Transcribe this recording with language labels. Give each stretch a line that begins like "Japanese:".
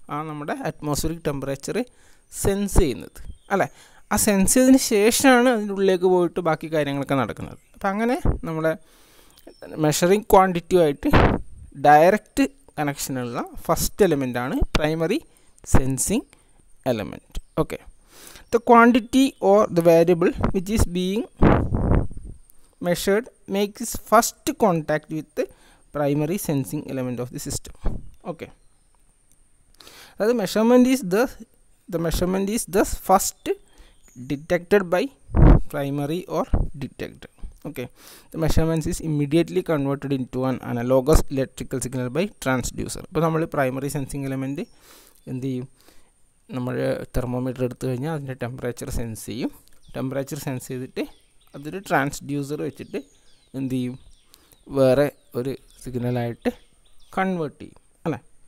Malayalam: നമ്മുടെ atmospheric temperature sense ചെയ്യുന്നത്, അല്ലേ? ആ സെൻസ് ചെയ്തതിന് ശേഷമാണ് അതിൻ്റെ ഉള്ളിലേക്ക് പോയിട്ട് ബാക്കി കാര്യങ്ങളൊക്കെ നടക്കുന്നത്. അപ്പം അങ്ങനെ നമ്മുടെ measuring ക്വാണ്ടിറ്റിയുമായിട്ട് direct കണക്ഷനുള്ള first എലിമെൻ്റാണ് primary sensing
English: element. Okay, the quantity or the variable which is being measured makes its first contact with the primary sensing element of the system. Okay, the measurement is thus first detected by primary or detector. Okay, the measurements is immediately converted into an analogous electrical signal by transducer.
Malayalam: ഇപ്പോൾ നമ്മൾ primary sensing element എന്ത് ചെയ്യും, നമ്മൾ thermometer എടുത്തു കഴിഞ്ഞാൽ അതിൻ്റെ temperature sense ചെയ്യും. Temperature sense ചെയ്തിട്ട് അതൊരു ട്രാൻസ്ഡ്യൂസർ വെച്ചിട്ട് എന്ത് ചെയ്യും, വേറെ ഒരു സിഗ്നലായിട്ട് കൺവേർട്ട് ചെയ്യും അല്ലേ.